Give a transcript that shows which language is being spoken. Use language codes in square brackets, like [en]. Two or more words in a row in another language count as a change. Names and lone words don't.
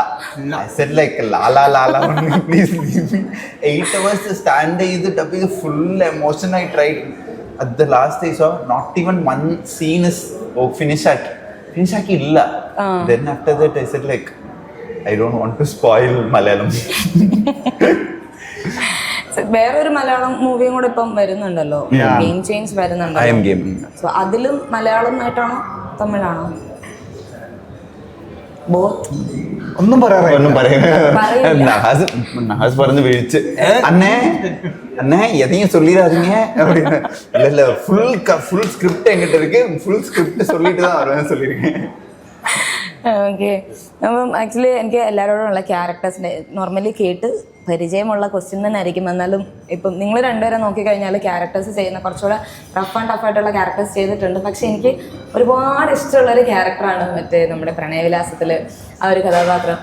[en] I said like la only, please leave me. 8 hours to stand is the dubbing, full emotion I tried. At the last I saw not even one scene is finish [ml] ആക്കി ഇല്ല. [en] Then after that I said like I don't want to spoil Malayalam. [ml] വേറൊരു മലയാളം മൂവിയും കൂടെ ഇപ്പം വരുന്നുണ്ടല്ലോ, ഗെയിം ചേഞ്ച് വരുന്നുണ്ടല്ലോ. [en] I am gaming. [ml] സോ അതിലും മലയാളമായിട്ടാണോ തമിഴാണോ? ഒന്നും നഹാസ് പറഞ്ഞ് വിളിച്ച് അന്നേ [ta] எதையும் சொல்லிடாதீங்க அப்படின்னு. இல்ல [en] full script [ta] என்கிட்ட இருக்கு, [en] full script [ta] சொல்லிட்டு தான் வருவேன் சொல்லியிருக்கேன். [ml] ഓക്കെ. അപ്പം ആക്ച്വലി എനിക്ക് എല്ലാവരോടുമുള്ള ക്യാരക്ടേഴ്സിൻ്റെ നോർമലി കേട്ട് പരിചയമുള്ള ക്വസ്റ്റ്യൻ തന്നെ ആയിരിക്കും. എന്നാലും ഇപ്പം നിങ്ങൾ രണ്ടുപേരെ നോക്കിക്കഴിഞ്ഞാൽ ക്യാരക്ടേഴ്സ് ചെയ്യുന്ന കുറച്ചുകൂടെ [en] rough and tough [ml] ആയിട്ടുള്ള ക്യാരക്ടേഴ്സ് ചെയ്തിട്ടുണ്ട്. പക്ഷെ എനിക്ക് ഒരുപാട് ഇഷ്ടമുള്ളൊരു ക്യാരക്ടറാണ് മറ്റേ നമ്മുടെ പ്രണയവിലാസത്തിൽ ആ ഒരു കഥാപാത്രം.